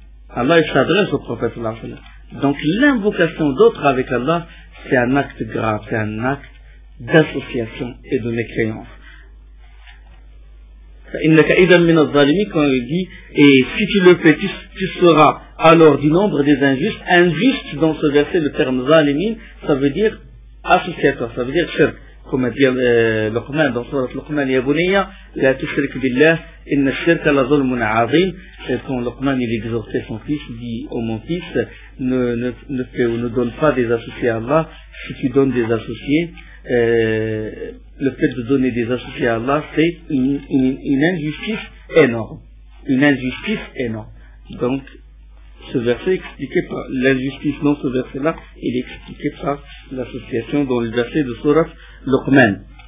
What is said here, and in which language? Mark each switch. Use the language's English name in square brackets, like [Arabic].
[French] Allah s'adresse au prophète sallallahu alayhi wa sallam. Donc l'invocation d'autre avec Allah, c'est un acte grave, c'est un acte d'association et de mécréance. [Arabic] إِنَّكَ إِذًا مِنَ الظَّالِمِينَ, [French] quand il dit, et si tu le fais, tu seras alors du nombre des injustes. Injuste, dans ce verset, le terme zalimine, ça veut dire associateur, ça veut dire shirk. Comme dit Luqman, dans surat Luqman, [Arabic] يَبُنِيَّ لَا تُشْرِكْ بِاللَّهِ إِنَّ الشِّرْكَ لَظُلْمٌ عَظِيمٌ. [French] Quand Luqman, il exhortait son fils, il dit, oh mon fils, ne donne pas des associés à Allah, si tu donnes des associés, le fait de donner des associés à Allah, c'est une injustice énorme. Une injustice énorme. Donc, ce verset est expliqué par l'injustice dans ce verset-là, il est expliqué par l'association dans le verset de Sourate Luqman.